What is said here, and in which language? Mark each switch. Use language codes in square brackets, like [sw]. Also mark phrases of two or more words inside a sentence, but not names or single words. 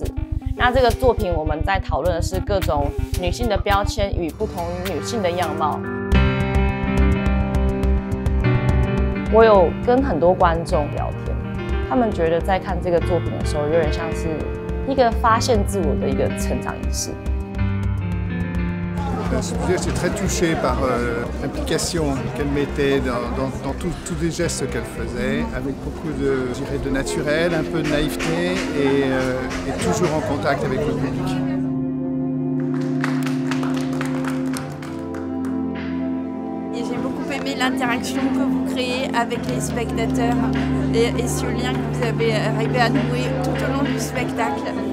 [zh] 那这个作品我们在讨论的是各种女性的标签与不同女性的样貌。我有跟很多观众聊天，他们觉得在看这个作品的时候，有点像是一个发现自我的一个成长仪式。 [fr] J'étais très touché par l'implication qu'elle mettait dans tous les gestes qu'elle faisait, avec beaucoup de naturel, un peu de naïveté et toujours en contact avec le public. Et j'ai beaucoup aimé l'interaction que vous créez avec les spectateurs et ce lien que vous avez arrivé à nouer tout au long du spectacle.